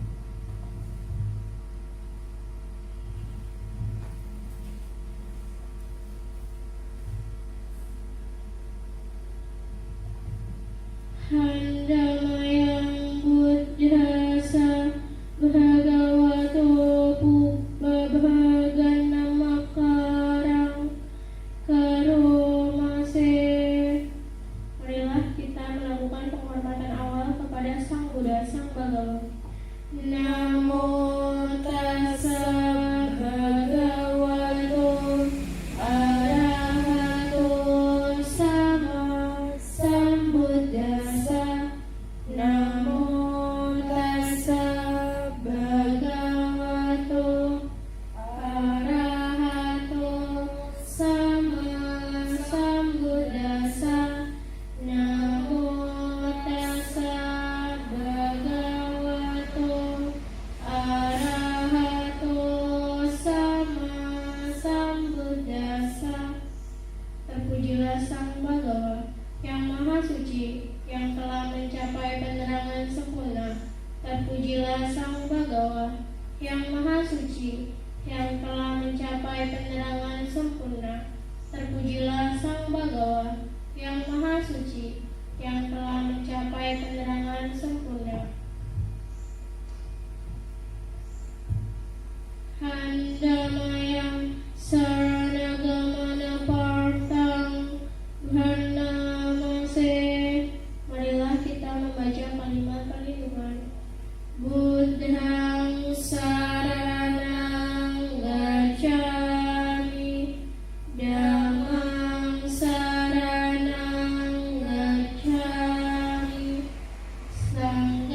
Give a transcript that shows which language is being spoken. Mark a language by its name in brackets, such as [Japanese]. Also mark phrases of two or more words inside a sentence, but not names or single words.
[Pali] Handamayang Buddhasa Bhagavato Pubbabhaganamakarang Karomase. [Indonesian] Marilah kita melakukan penghormatan awal kepada Sang Buddha, Sang Bhagawa. [Pali] Namo tassa bhagavato arahato sama sambuddhassa. Namo tassa bhagavato arahato sama sambuddhassa. Namo tassa bhagavato arahato sama sambuddhassa. [Indonesian] Terpujilah Sang Bhagawa yang Maha Suci yang telah mencapai penerangan sempurna. Terpujilah Sang Bhagawa yang Maha Suci yang telah mencapai penerangan sempurna. Terpujilah Sang Bhagawa yang Maha Suci yang telah mencapai penerangan sempurna. [Pali] Handamayang Saranagamana Partang Bhanamase. [Indonesian] Marilah kita membaca kalimat perlindungan. [Pali] Buddhang saranang gacchami. Dhammang saranang gacchami.